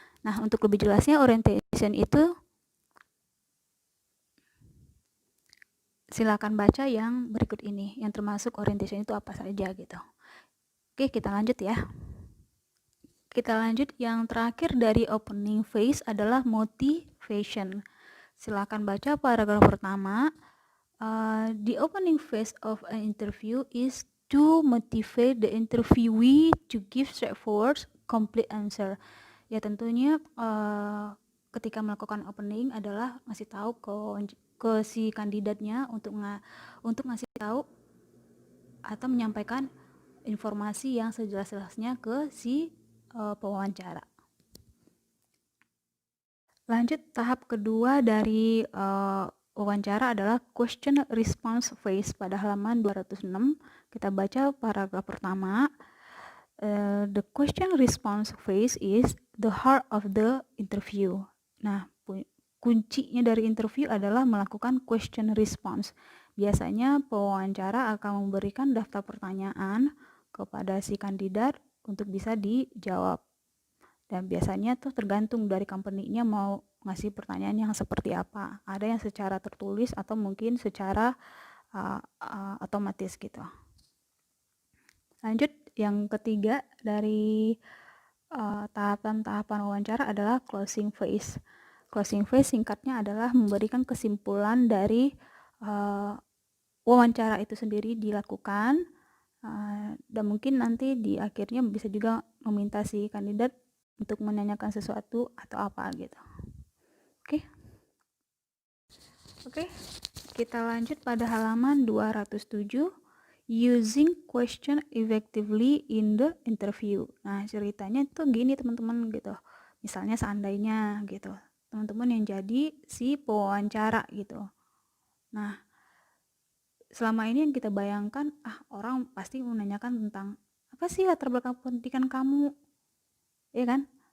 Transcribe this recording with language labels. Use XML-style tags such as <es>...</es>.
<id>Nah, untuk lebih jelasnya orientation itu silakan baca yang berikut ini, yang termasuk orientation itu apa saja gitu. Oke, kita lanjut ya. Kita lanjut, yang terakhir dari opening phase adalah motivation. Silakan baca paragraf pertama.</id> <en>The opening phase of an interview is to motivate the interviewee to give straightforward, complete answer.</en> <id>Ya tentunya ketika melakukan opening adalah ngasih tahu ke si kandidatnya untuk ngasih tahu atau menyampaikan informasi yang sejelas-jelasnya ke si pewawancara. Lanjut, tahap kedua dari wawancara adalah question response phase pada halaman 206. Kita baca paragraf pertama.</id> <en>The question response phase is the heart of the interview.</en> <id>Nah, kuncinya dari interview adalah melakukan question response. Biasanya pewawancara akan memberikan daftar pertanyaan kepada si kandidat untuk bisa dijawab. Dan biasanya tuh tergantung dari company-nya mau ngasih pertanyaan yang seperti apa. Ada yang secara tertulis atau mungkin secara otomatis gitu. Lanjut, yang ketiga dari tahapan-tahapan wawancara adalah closing phase. Closing phase singkatnya adalah memberikan kesimpulan dari wawancara itu sendiri dilakukan, dan mungkin nanti di akhirnya bisa juga meminta si kandidat untuk menanyakan sesuatu atau apa gitu. Oke, kita lanjut pada halaman 207.</id> <en>Using question effectively in the interview.</en> <id>Nah, ceritanya tuh gini teman-teman gitu. Misalnya seandainya gitu, teman-teman yang jadi si pewawancara gitu. Nah, selama ini yang kita bayangkan, orang pasti menanyakan tentang apa sih latar belakang pendidikan kamu, ya kan?</id>